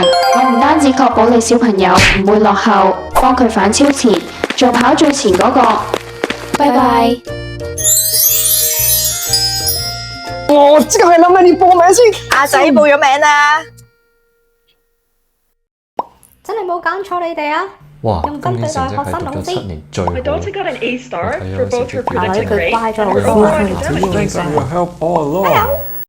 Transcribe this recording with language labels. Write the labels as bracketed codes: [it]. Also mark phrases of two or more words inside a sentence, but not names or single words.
[yue] 我唔單止確保你小朋友唔會落後，幫佢反超前，做跑最前嗰個。拜拜。我即刻去諗下你報名先。阿仔報咗名啦！真係冇揀錯你哋啊！哇，用分對待學生老師。 [en] My daughter got an A star for both her predicted grade. [yue] 乖咗老師， [en] Thanks for your help all along.